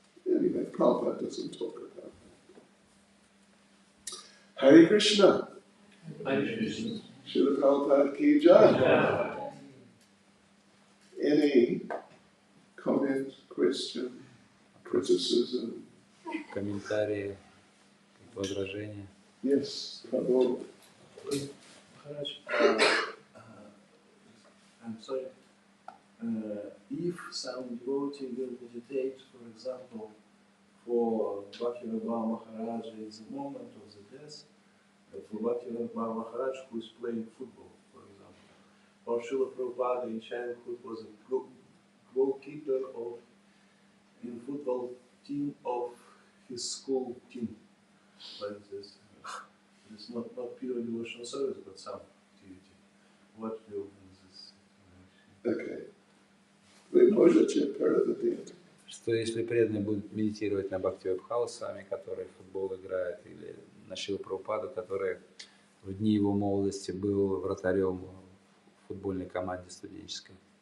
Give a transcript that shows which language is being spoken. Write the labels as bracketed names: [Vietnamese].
[English] Anyway, Prabhupada doesn't talk about that. Hare Krishna. Hare Krishna. Srila Prabhupada ki jai. Any comment, question, criticism? [Russian] Комментарии, возражения. [English] Yes, Prabhu. Maharaj, I'm sorry. If some devotee will meditate, for example, for Bhakti-Rabba Maharaj in the moment of the death, for Bhakti-Rabba Maharaj who is playing football, for example, or Srila Prabhupada in childhood was a goalkeeper in football team of his school team, like this. It's not pure devotional service, but some activity. What will in this situation? Okay. [Russian] Вы можете переводить? Что если преданные будут медитировать на Бхакти-Вайбхаву с вами, который в футбол играет, или на Шрилу Прабхупаду, который в дни его молодости был вратарем в футбольной команде студенческой.